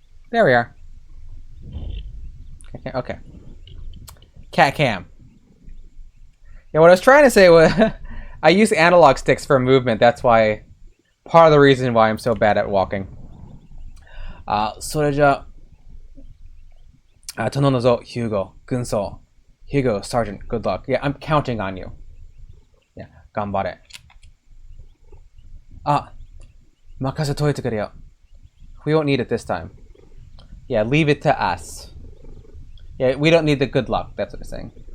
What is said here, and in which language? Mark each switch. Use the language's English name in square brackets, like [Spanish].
[English] There we are. Okay. Cat cam. Yeah, what I was trying to say was I use analog sticks for movement. That's why part of the reason why I'm so bad at walking. [Japanese] それじゃあ、頼むぞ、Hugo、軍曹。 [English] Hugo, Sergeant, good luck. Yeah, I'm counting on you. Yeah, [Japanese] 頑張れ。あ、任せといてくれよ。 [English] We won't need it this time. Yeah, leave it to us. Yeah, we don't need the good luck. That's what it's saying.